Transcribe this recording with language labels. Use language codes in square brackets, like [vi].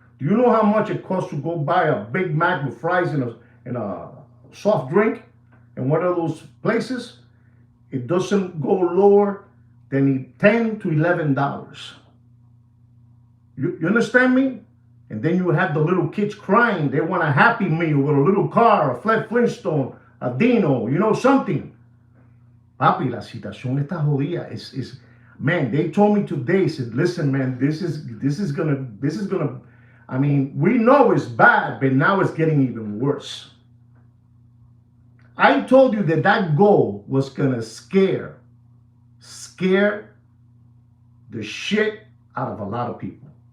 [en] Do you know how much it costs to go buy a Big Mac with fries and a soft drink in one of those places? It doesn't go lower than $10 to $11. You understand me? And then you have the little kids crying. They want a Happy Meal with a little car, a Fred Flintstone, a Dino, something. [es] Papi, la situación está jodida. [en] Man, they told me today, said, listen, man, this is gonna, I mean, we know it's bad, but now it's getting even worse. I told you that goal was gonna scare the shit out of a lot of people.